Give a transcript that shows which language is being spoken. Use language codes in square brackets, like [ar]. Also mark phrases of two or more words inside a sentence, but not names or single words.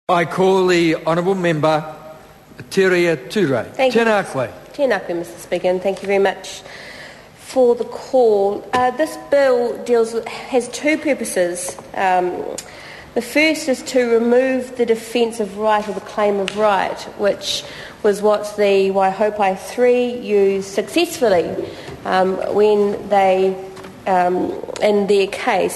[en] I call the Honourable Member Teria Ture. Thank you. [mi] Tēnā koe. Tēnā koe, [en] Mr Speaker, and thank you very much for the call. This bill has two purposes. The first is to remove the defence of right or the claim of right, which was what the Waihopai 3 used successfully when they, in their case.